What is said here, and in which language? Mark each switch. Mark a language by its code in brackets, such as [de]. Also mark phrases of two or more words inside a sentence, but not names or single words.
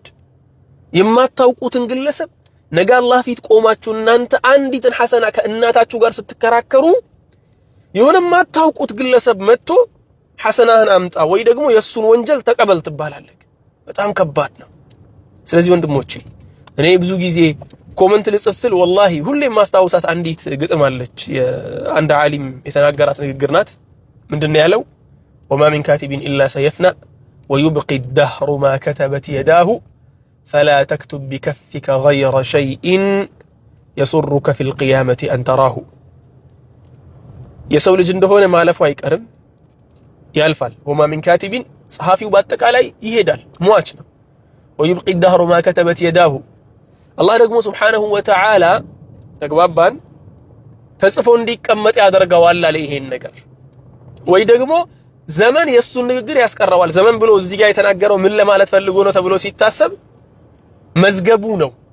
[am] የማታውቁትን ግለሰብ ነገ አላህ ፊት ቆማችሁ እናንተ አንዲትን ሐሰና ከእናታችሁ ጋር ስትከራከሩ የሆነ የማታውቁት ግለሰብ መጥቶ ሐሰናህን አምጣ ወይ ደግሞ የሱን ወንጀል ተቀበል ትባላለህ። በጣም ከባድ ነው። ስለዚህ ወንድሞቼ እኔ ብዙ ጊዜ ኮመንት ልጽፍ ስል ወላሂ ሁሌም ማስታወሳት አንዲት ግጥም አለች። የአንድ ዓሊም የተናገራት ንግግር ናት። ምንድነው ያለው? [ar] وما من كاتب إلا سيفنى ويبقى الدهر ما كتبت يداه فلا تكتب بكفك غير شيء يسرك في القيامة أن تراه [am] የሰው ልጅ እንደሆነ ማለፉ አይቀርም ያልፋል። [ar] وما من كاتب [am] ጸሐፊው በአጠቃላይ ይሄዳል ሟች ነው። [ar] ويبقى الدهر ما كتبت يداه [am] አላህ ደግሞ [ar] سبحانه وتعالى [am] ተግባባን ተጽፎ እንዲቀመጥ ያደርገዋል አለ ይሄን ነገር። ወይ ደግሞ ዘመን የሱን ንግግር ያስቀረዋል። ዘመን ብሎ እዚህ ጋር የተናገረው ምን ለማለት ፈልጎ ነው ተብሎ ሲታሰብ መዝገቡ ነው።